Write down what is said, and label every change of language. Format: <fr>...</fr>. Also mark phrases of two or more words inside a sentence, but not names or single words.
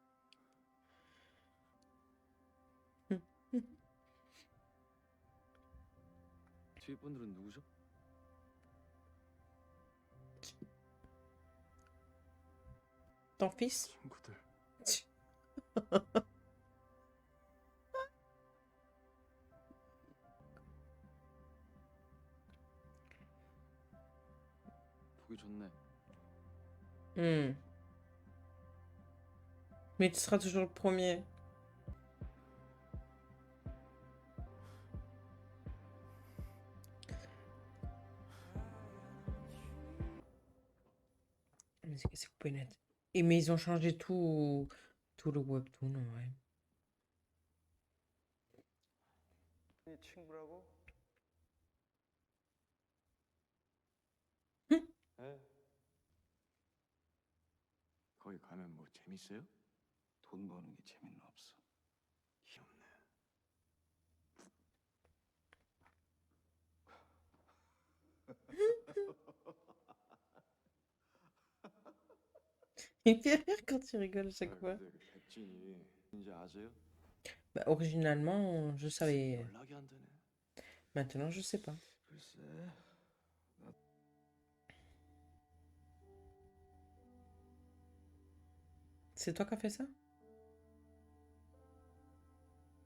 <ko>뒤에 분들은 누구죠?</ko> <fr>Ton fils?</fr> <ko>친구들. 보기 좋네.</ko> <fr>Mais tu seras toujours le premier. Mais c'est coupé net. Et mais ils ont changé tout le webtoon, ouais.</fr> <ko>친구라고? 네. 거기 가면 뭐 재밌어요? 돈 버는 게 재미는 없어. 귀엽네.</ko> <fr>Il fait rire quand tu rigoles à chaque fois.</fr> <ko>근데 그 백진이 이제 아세요?</ko> <fr>Bah, originalement, je savais.</fr> <ko>연락이 안 되네.</ko> <fr>Maintenant, je sais pas.</fr> <ko>글쎄.</ko> <fr>C'est toi qui as fait ça?</fr>